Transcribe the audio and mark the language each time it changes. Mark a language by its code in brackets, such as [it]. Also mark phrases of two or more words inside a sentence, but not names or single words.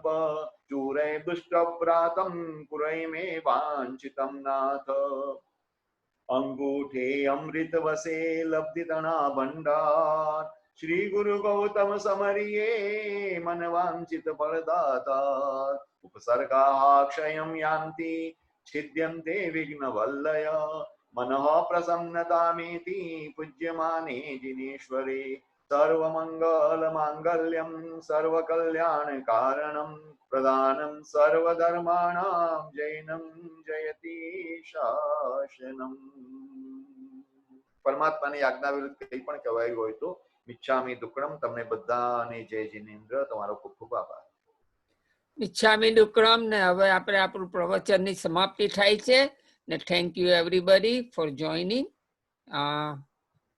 [sa] चूरे दुष्टव्रातम पुरै मे वांछितम नाथ, [gu] અંગૂઠે અમૃત વસે લબ્ધિતણા ભંડાર, શ્રી ગુરુ ગૌતમ સમરિયે મન વાંછિત ફળદાતા, [sa] उपसर्गा क्षयम यान्ति छिद्यन्ते विघ्न वल्लय, मनः प्रसन्नतामेति पूज्यमाने जिनेश्वरे सर्वमङ्गलमाङ्गल्यं सर्वकल्याणकारणं प्रदानं सर्वधर्माणां जैनं जयति शासनम्. [gu] પરમાત્માની આજ્ઞા વિરુદ્ધ કંઈ પણ કહેવાયું હોય તો [pra] મિચ્છામિ દુક્કડમ. [gu] તમને બધાને જય જિનેન્દ્ર. તમારો ખૂબ ખૂબ આભાર. [pra] મિચ્છામિ દુક્કડમ. [gu] ને હવે આપણે આપણું પ્રવચનની સમાપ્તિ થાય છે ને [en] thank you everybody for joining.